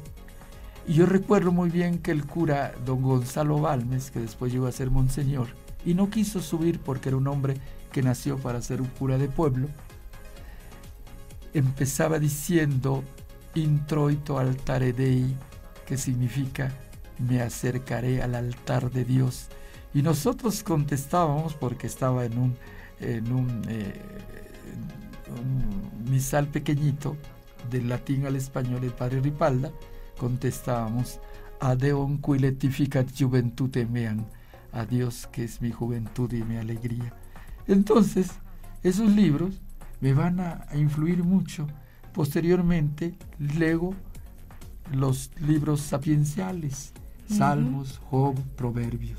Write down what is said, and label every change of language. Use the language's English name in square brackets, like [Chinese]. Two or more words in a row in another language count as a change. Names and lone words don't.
[Spanish] Y yo recuerdo muy bien que el cura, don Gonzalo Balmes, que después llegó a ser monseñor, y no quiso subir porque era un hombre que nació para ser un cura de pueblo, empezaba diciendo [Latin] Introito altare Dei, [Spanish] que significa me acercaré al altar de Dios. Y nosotros contestábamos, porque estaba en un misal pequeñito, del latín al español, el padre Ripalda, contestábamos [Latin] Adeum qui letificat juventute meam, [Spanish] a Dios que es mi juventud y mi alegría. Entonces, esos libros me van a influir mucho. Posteriormente leo los libros sapienciales, Salmos, Job, Proverbios.